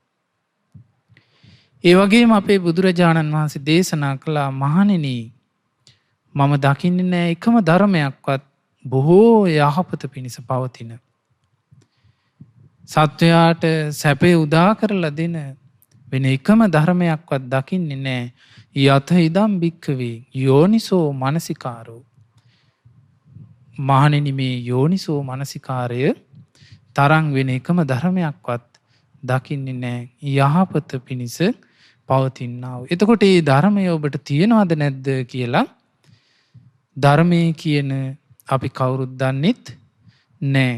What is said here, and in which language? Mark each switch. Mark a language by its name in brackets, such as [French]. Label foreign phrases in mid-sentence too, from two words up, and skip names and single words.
[Sinhala] ඒ වගේම අපේ බුදුරජාණන් වහන්සේ දේශනා කළා මහණෙනි මම දකින්නේ නෑ එකම ධර්මයක්වත් බොහෝ යහපත පිණිස පවතින. සත්වයාට සැපේ උදා කරලා දෙන වෙන එකම ධර්මයක්වත් දකින්නේ නෑ [Pali] යත ඉදම් භික්කවේ යෝනිසෝ මනසිකාරෝ. [Sinhala] මහණෙනි මේ යෝනිසෝ මනසිකාරය තරම් වෙන එකම ධර්මයක්වත් දකින්නේ නෑ යහපත පිණිස පවතිනා වූ. එතකොට මේ ධර්මය ඔබට තියෙනවද නැද්ද කියලා ධර්මයේ කියන අපි කවුරුත් දන්නෙත් නෑ.